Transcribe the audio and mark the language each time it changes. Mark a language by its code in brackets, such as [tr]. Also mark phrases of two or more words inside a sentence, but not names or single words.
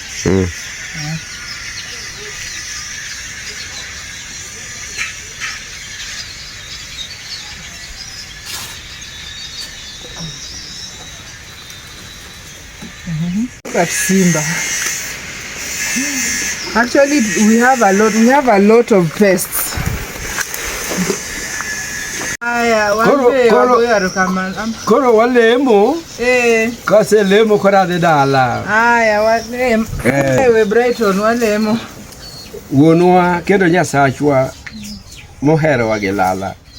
[en] Look at Simba. Actually, we have a lot of pests. [luo] Koro walemo. Kase lemo kora de dala. Walemo. We Brighton walemo. Wuonwa kendo Nyasachwa mohero wa gi lala.